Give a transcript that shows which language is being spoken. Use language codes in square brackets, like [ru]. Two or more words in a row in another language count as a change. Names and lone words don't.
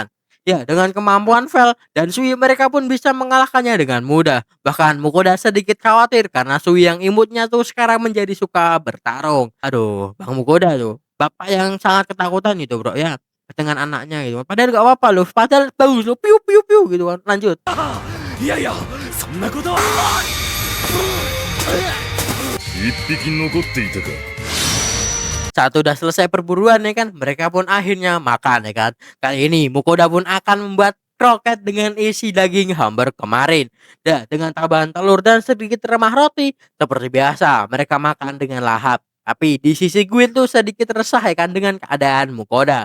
[id] Ya, dengan kemampuan Vel dan Sui mereka pun bisa mengalahkannya dengan mudah. Bahkan Mukoda sedikit khawatir karena Sui yang imutnya tuh sekarang menjadi suka bertarung. Aduh, Bang Mukoda tuh, bapak yang sangat ketakutan gitu bro ya dengan anaknya gitu. Padahal gak apa-apa loh, padahal bagus loh, piu piu piu gitu kan. Lanjut. [ja] いやいやそんなことは一匹残っていたか。 [id] Saat udah selesai perburuan ya kan, mereka pun akhirnya makan ya kan. Kali ini Mukoda pun akan membuat kroket dengan isi daging hamburger kemarin. Dengan tambahan telur dan sedikit remah roti. Seperti biasa, mereka makan dengan lahap. Tapi di sisi Gwyn tuh sedikit resah ya kan dengan keadaan Mukoda.